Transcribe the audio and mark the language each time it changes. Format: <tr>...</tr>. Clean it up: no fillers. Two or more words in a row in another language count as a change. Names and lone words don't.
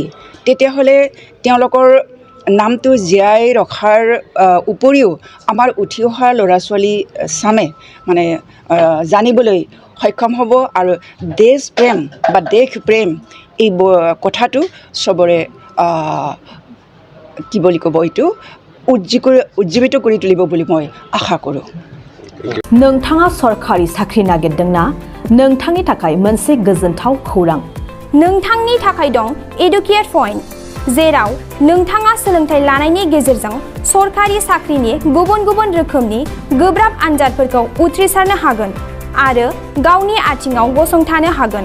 <as>তেতিয়াহ'লে তেওঁলোকৰ নামটো জীয়াই ৰখাৰ উপৰিও আমাৰ উঠি অহা ল'ৰা ছোৱালী চামে মানে জানিবলৈ সক্ষম হ'ব। আৰু দেশ প্ৰেম এই কথাটো চবৰে কি বুলি ক'ব এইটো উজ্জীৱিত কৰি তুলিব বুলি মই আশা কৰোঁ।</as> <brx>नोंथाङा सरखारि साख्रि नागिरदोंना? नोंथांनि थाखाय मोनसे गोजोनथाव खौरां। नोंथांनि थाखाय दं एडुकेट पइन्ट, जेराव नोंथाङा सोलोंथाइ लानायनि गेजेरजों सरखारि साख्रिनि गुबुन रोखोमनि गोब्राब आनजादफोरखौ उथ्रिसारनो हागोन आरो गावनि आथिङाव गसंथानो हागोन।</brx>